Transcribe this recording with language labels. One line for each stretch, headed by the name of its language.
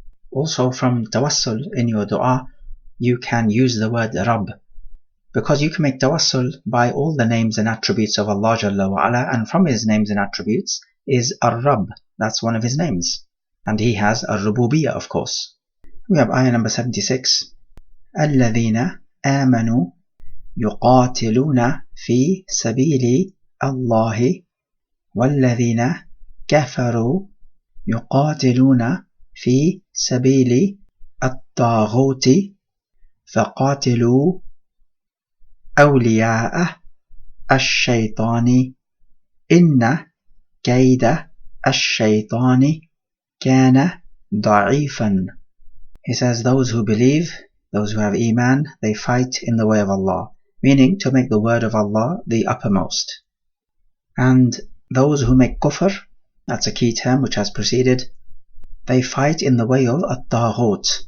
English: Also from tawassul in your dua, you can use the word Rabb, because you can make tawassul by all the names and attributes of Allah Jalla wa Ala, and from His names and attributes is Ar-Rabb, that's one of His names, and He has Ar-Rububiyyah, of course. We have ayah number 76.
Arabic: الَّذِينَ آمَنُوا يُقَاتِلُونَ فِي سَبِيلِ اللَّهِ وَالَّذِينَ كَفَرُوا يُقَاتِلُونَ في سبيل الطاغوت فقاتلوا أولياء الشيطان إن كيد الشيطان كان ضعيفا.
English: He says, those who believe, those who have iman, they fight in the way of Allah, meaning to make the word of Allah the uppermost. And those who make kufr, that's a key term which has preceded, they fight in the way of at-taghut.